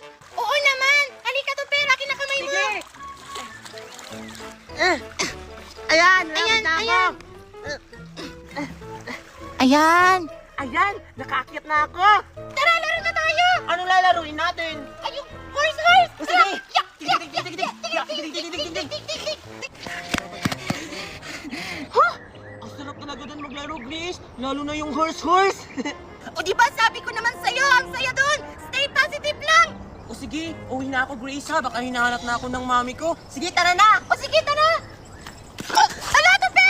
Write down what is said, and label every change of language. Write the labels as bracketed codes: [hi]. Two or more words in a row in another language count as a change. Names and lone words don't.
[tl] Oo naman! Halika, Super! Akin na kamay mo! Sige! Ayan! Ayan, Ayan! Na ako. ayan. Ayan! Ayan! Nakaakyat na ako! Tara, laro na tayo! Anong lalaruin natin? Ay, yung horse! O, Tara! sige. Yak! Yak! [en] Dig, Yak! dig, dig, Yak! dig, Yak! dig, dig, dig, dig, dig, dig, dig. Huh? [tl] Ang sarap talaga doon maglaro, Grace! Lalo na yung horse! O di ba sabi ko naman sa'yo, ang saya doon! [en] Stay positive [tl] lang! O sige, uwi na ako, Grace ha. Baka hinahanap na ako ng mami ko. Sige, tara na! O sige, tara! Ala, Super!